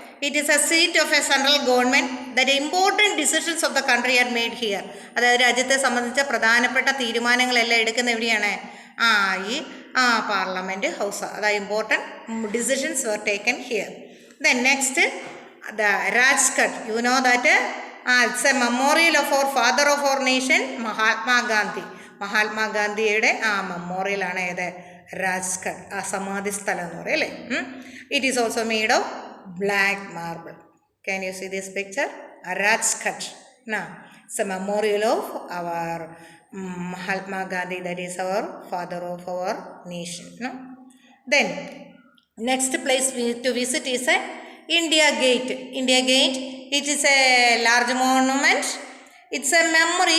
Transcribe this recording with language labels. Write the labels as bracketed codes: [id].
[en] It is a seat of a central government. That important decisions of the country are made here. [ml] അതായത് രാജ്യത്തെ സംബന്ധിച്ച പ്രധാനപ്പെട്ട തീരുമാനങ്ങളെല്ലാം എടുക്കുന്ന എവിടെയാണ്? ഈ പാർലമെൻറ്റ് ഹൗസ്. [en] അതായത് important decisions were taken here. Then next, the Rajghat. You know that it's a memorial of our father of our nation, Mahatma Gandhi. [ml] മഹാത്മാഗാന്ധിയുടെ മെമ്മോറിയലാണ് ഏത്? രാജ്ഘട്ട്, സമാധി സ്ഥലം എന്ന് പറയും അല്ലേ. [en] It is also made of black marble. Can you see this picture? Rajghat. It's a memorial of our Mahatma Gandhi, that is our father of our nation. Then next place to visit is India Gate. India Gate, it is a large monument. It's a memory.